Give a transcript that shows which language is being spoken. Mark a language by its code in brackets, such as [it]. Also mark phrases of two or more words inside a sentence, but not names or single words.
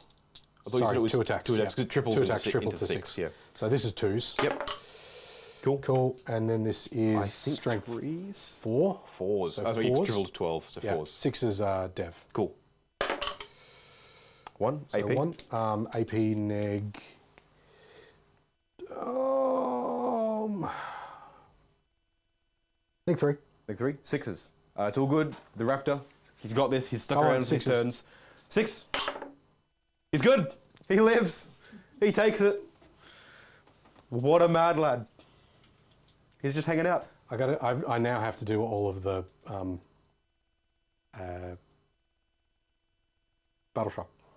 [en] I thought you said it was 2 attacks. 2 attacks. Yeah. Triple 2 attacks. into Triple to 6. Yeah. So this is 2s. Yep. Cool. And then this is I think strength 3s. 4. 4s. So I thought you 4s. tripled to 12, so 4s. 6 is Dev. Cool. 1 So AP. 1 AP neg. Neg 3. Neg 3. 6s. It's all good. The Raptor. He's got this. He's stuck Oh, around for his 6s. turns. 6. He's good. He lives. He takes it. What a mad lad. He's just hanging out. I now have to do all of the battle shock.